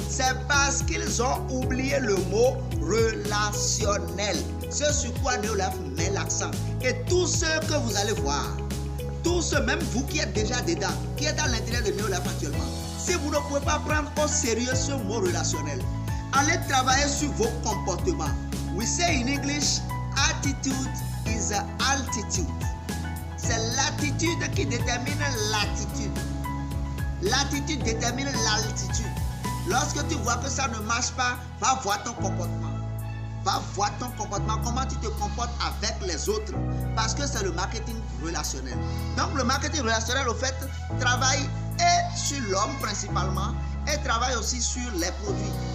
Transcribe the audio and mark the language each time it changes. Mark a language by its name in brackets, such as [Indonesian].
[French] C'est parce qu'ils ont oublié le mot relationnel. Ce sur quoi Neolaf met l'accent. Et tous ceux que vous allez voir, tous ceux, même vous qui êtes déjà dedans, qui êtes dans l'intérieur de Neolaf actuellement, si vous ne pouvez pas prendre au sérieux ce mot relationnel, allez travailler sur vos comportements. [English] We say in English, attitude is altitude. [French] C'est l'attitude qui détermine l'attitude. L'attitude détermine l'altitude. Lorsque tu vois que ça ne marche pas, va voir ton comportement. Va voir ton comportement, comment tu te comportes avec les autres. Parce que c'est le marketing relationnel. Donc le marketing relationnel, au fait, travaille et sur l'homme principalement et travaille aussi sur les produits.